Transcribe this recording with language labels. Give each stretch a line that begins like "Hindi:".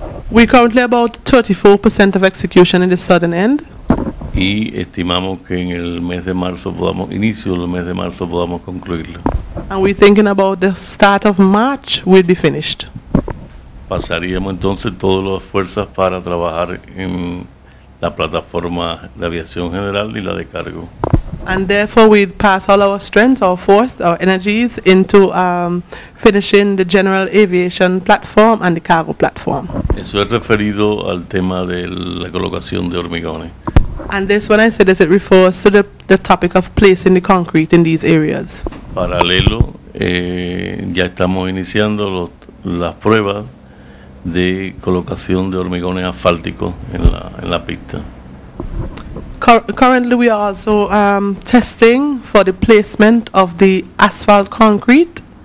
English: We're currently about 34% of execution in the southern end.
Spanish: Y estimamos que en el mes de marzo inicio del mes de marzo podamos concluirlo.
English: And we're thinking about the start of March we'll be finished.
Spanish: Pasaríamos entonces todas las fuerzas para trabajar en la plataforma de aviación general y la de cargo.
English: And therefore we'd pass all our strength, our force, our energies into finishing the general aviation platform and the cargo platform.
Spanish: Eso es referido al tema de la colocación de hormigones.
English: And this, when I say this, it refers to the topic of placing the concrete in these areas.
Spanish: Paralelo, ya estamos iniciando las pruebas de colocación de hormigones asfálticos en la pista.
English: Currently, we are also testing for the placement of the asphalt concrete.